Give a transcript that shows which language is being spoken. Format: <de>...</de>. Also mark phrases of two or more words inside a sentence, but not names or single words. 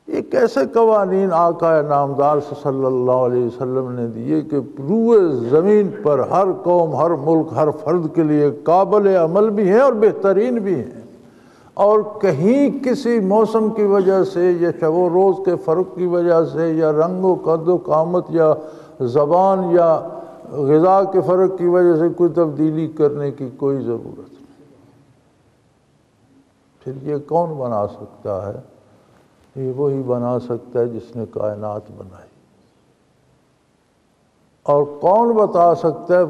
<ur>کیسے قوانین آقا نامدار</ur> <ar>صلی اللہ علیہ وسلم</ar> <ur>نے دیے کہ روئے زمین پر ہر قوم، ہر ملک، ہر فرد کے لیے قابل عمل بھی ہیں اور بہترین بھی ہیں، اور کہیں کسی موسم کی وجہ سے یا شب و روز کے فرق کی وجہ سے یا رنگ و قد و قامت یا زبان یا غذا کے فرق کی وجہ سے کوئی تبدیلی کرنے کی کوئی ضرورت نہیں۔ پھر یہ کون بنا سکتا ہے؟ یہ وہی بنا سکتا ہے جس نے کائنات بنائی۔ اور کون بتا سکتا ہے؟</ur>